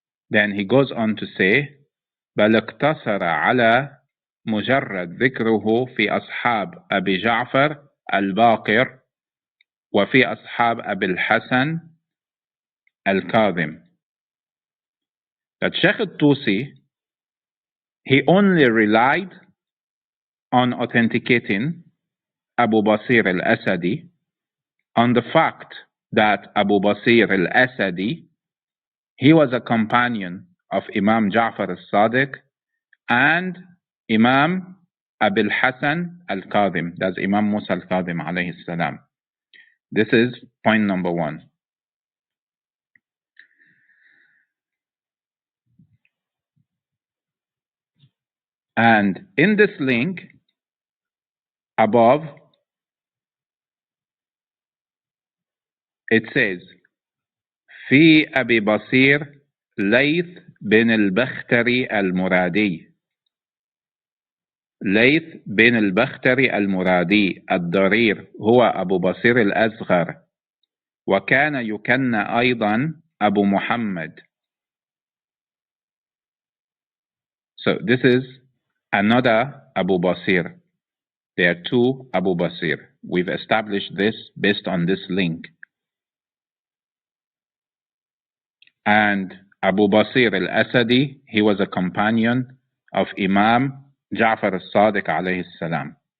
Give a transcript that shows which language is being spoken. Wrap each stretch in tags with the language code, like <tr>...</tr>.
<en>Then he goes on to say,</en> <ar>بل اقتصر على مجرد ذكره في أصحاب أبي جعفر الباقر وفي أصحاب أبي الحسن الكاظم.</ar> <en>That Sheikh al-Tusi, he only relied on authenticating Abu Basir al-Asadi on the fact that Abu Basir al-Asadi, he was a companion of Imam Ja'far al-Sadiq and Imam Abil Hassan al-Kadhim, that's Imam Musa al-Kadhim alayhi salam. This is point number 1. And in this link above, it says,</en> <ar>في أبي بصير ليث بن البختري المرادي. ليث بن البختري المرادي الضرير هو أبو بصير الأصغر، وكان يكنى أيضا أبو محمد.</ar> <en>So this is another Abu Basir. There are 2 Abu Basir. We've established this based on this link. And Abu Basir al-Asadi, he was a companion of Imam Ja'far al-Sadiq alayhi salam.</en>